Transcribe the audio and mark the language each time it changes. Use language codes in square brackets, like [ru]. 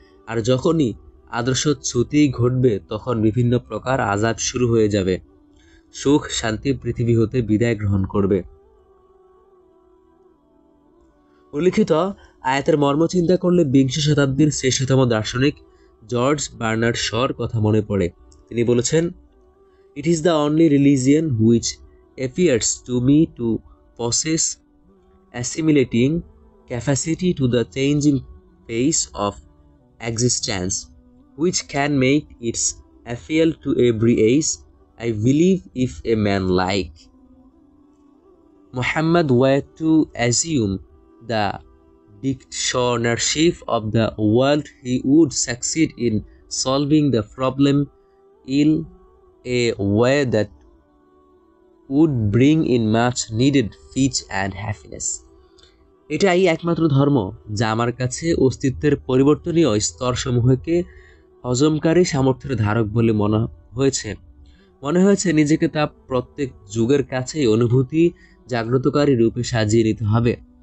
[bn] আর যখনই আদর্শচ্যুতি ঘটবে তখন বিভিন্ন প্রকার আযাব শুরু হয়ে যাবে। সুখ শান্তি পৃথিবী হতে বিদায় গ্রহণ করবে। উল্লিখিত আয়াতের মর্ম চিন্তা করলে বিংশ শতাব্দীর শ্রেষ্ঠতম দার্শনিক জর্জ বার্নার্ড শর কথা মনে পড়ে। তিনি বলেছেন, [en] It is the only religion which appears to me to possess assimilating capacity to the changing pace of existence, which can make its appeal to every age. I believe if a man like Muhammad were to assume the dictatorship of the world, he would succeed in solving the problem in a way that would bring in much needed peace and happiness. [bn] এটাই একমাত্র ধর্ম যা আমার কাছে অস্তিত্বের পরিবর্তনীয় স্তরসমূহকে হজমকারী সামর্থ্যের ধারক বলে মনে হয়েছে নিজেকে তা প্রত্যেক যুগের কাছেই অনুভূতি জাগ্রতকারী রূপে সাজিয়ে নিতে হবে।